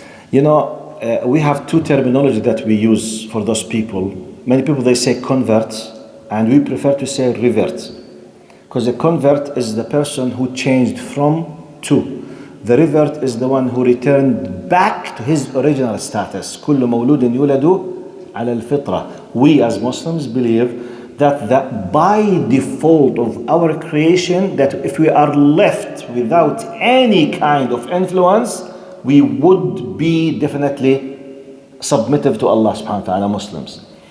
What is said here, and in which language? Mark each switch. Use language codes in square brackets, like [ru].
[en] You know, we have two terminology that we use for those people. Many people, they say convert, and we prefer to say revert. Because a convert is the person who changed from to. The revert is the one who returned back to his original status. [ar] كل مولود يولد على الفطرة. [en] We as Muslims believe that by default of our creation, that if we are left without any kind of influence, we would be definitely submissive to Allah subhanahu wa ta'ala, Muslims.